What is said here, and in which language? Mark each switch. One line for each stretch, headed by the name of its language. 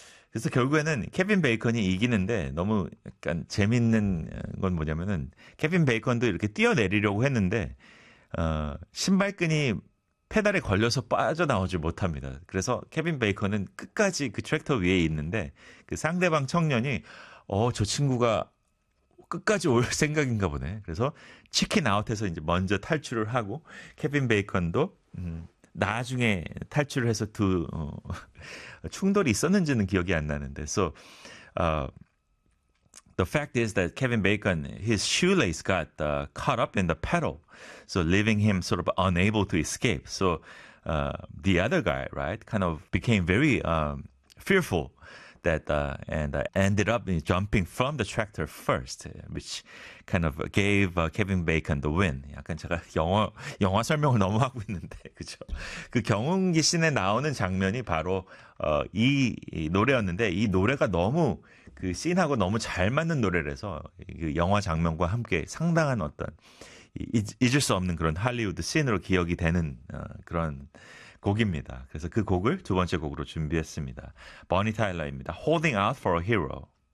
Korean: 그래서 결국에는 케빈 베이컨이 이기는데 너무 약간 재밌는 건 뭐냐면은 케빈 베이컨도 이렇게 뛰어내리려고 했는데 신발끈이 페달에 걸려서 빠져나오지 못합니다. 그래서 케빈 베이컨은 끝까지 그 트랙터 위에 있는데 그 상대방 청년이 저 친구가 끝까지 올 생각인가 보네. 그래서 치킨 아웃해서 이제 먼저 탈출을 하고 케빈 베이컨도 나중에 탈출을 해서 두 충돌이 있었는지는 기억이 안 나는데.
English: So the fact is that Kevin Bacon, his shoelace got caught up in the pedal, so leaving him sort of unable to escape. So the other guy, right, kind of became very fearful that and ended up jumping from the tractor first, which kind of gave Kevin Bacon the win.
Korean: 약간 제가 영화 설명을 너무 하고 있는데, 그죠? 그 경운기 씬에 나오는 장면이 바로 이 노래였는데, 이 노래가 너무 그 씬하고 너무 잘 맞는 노래라서 그 영화 장면과 함께 상당한 어떤 잊을 수 없는 그런 할리우드 씬으로 기억이 되는 그런 곡입니다. 그래서 그 곡을 두 번째 곡으로 준비했습니다. 버니 타일러입니다. Holding Out for a Hero.